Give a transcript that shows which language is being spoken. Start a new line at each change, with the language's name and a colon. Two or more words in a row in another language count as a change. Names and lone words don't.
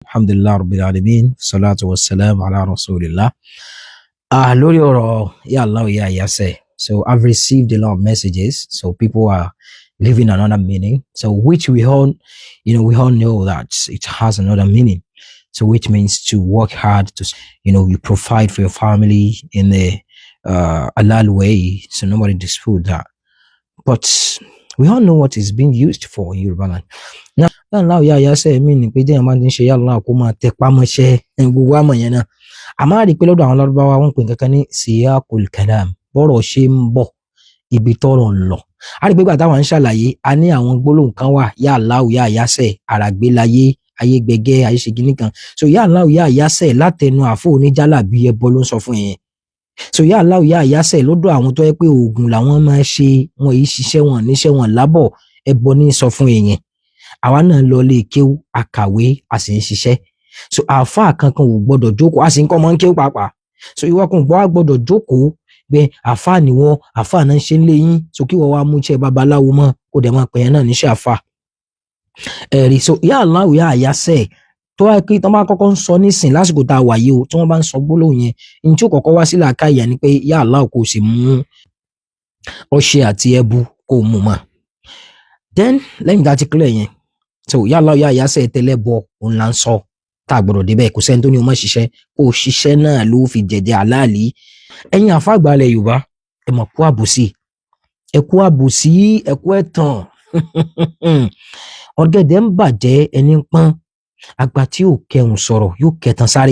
Arabic: الحمد لله رب العالمين، الصلاة والسلام على رسول الله.
Yoruba: Lórí ọ̀rọ̀
Arabic: يا الله يا يسير.
English: So I've received a lot of messages. So people are living another meaning. So which we all know that it has another meaning. So which means to work hard to, you provide for your family in a halal way. So nobody dispute that. But we all know what is being used for in Yoruba land. Now,
Arabic: الله يا يسير
Yoruba: meaning pé déyàn máa ń ṣe
Arabic: يا الله
Yoruba: kó máa tẹpá mọ́ṣẹ́ gbogbo àmọ̀ yẹn náà. Àmọ́ a rí pé lọ́dọ̀ àwọn Lárúbáwá wọ́n pè nǹkan ní
Arabic: سياق الكلام,
Yoruba: bọ́rọ̀ ṣe ń bọ̀ ibi tọ́rọ̀ ń lọ. A rí pé gbà táwọn ń ṣàlàyé a ní àwọn gbólóhùn kan wà
Arabic: يا الله يا يسير,
Yoruba: àràgbélayé, ayé gbẹgẹ́, ayé ṣe kinní kan. So
Arabic: يا الله يا يسير
Yoruba: látẹnu àfọ oníjàlábí ẹbọ ló ń sọ fún yẹn. So
Arabic: يا الله يا يسير
Yoruba: lọ́dọ̀ àwọn tó yẹ pé oògùn làwọn máa ṣe, wọn yìí ṣiṣẹ́ wọn níṣẹ́ wọn lábọ̀, ẹbọ ní sọ fún yẹn. Àwa náà lọ lè kéwú, àkàwé, a sì ń ṣiṣẹ́. So àáfàá kankan ò gbọdọ̀ jókòó, a sì ń kọ́ mọ́ ń kéwú pàápàá. So ìwọ kan gbọdọ̀ jókòó pé àáfàá ni wọ́n, àáfàá náà ń ṣe ń lé yín. So kí wọ́n wá mú iṣẹ́ babaláwo mọ́ kó dẹ̀ máa pè yẹn náà níṣẹ́ àáfàá. Ẹ̀rí so
Arabic: يا الله يا يسير
Yoruba: tó wáyé pé tí wọ́n bá kọ́kọ́ ń sọ nísìn lásìkò tá a wà yìí o, tí wọ́n bá ń sọ gbólóhùn yẹn, ní tí ó kọ́kọ́ wá sí làákàyè ni pé
Arabic: يا الله
Yoruba: kò sì mú ọṣẹ àti ẹbu kó mú mọ́. Then lẹ́yìn tá a ti clear yẹn, so
Arabic: يا الله يا يسير
Yoruba: tẹ́lẹ̀bọ òun là ń sọ tá a gbọ́dọ̀ débẹ̀, kò sẹ́ni tó ní o má ṣiṣẹ́, kó o ṣiṣẹ́ náà ló fi jẹ̀jẹ̀ àláàlí. Ẹ̀yin àfàgbàlẹ̀ Yorùbá ẹ mọ̀ kú àbòsí, ẹ kú àbòsí, ẹ kú ẹ̀tàn. Ọ̀gẹ̀dẹ̀ ń bàjẹ́ ẹni ń pọ́n, àgbà tí ò kẹhùn sọ̀rọ̀ yóò kẹtàn sáré.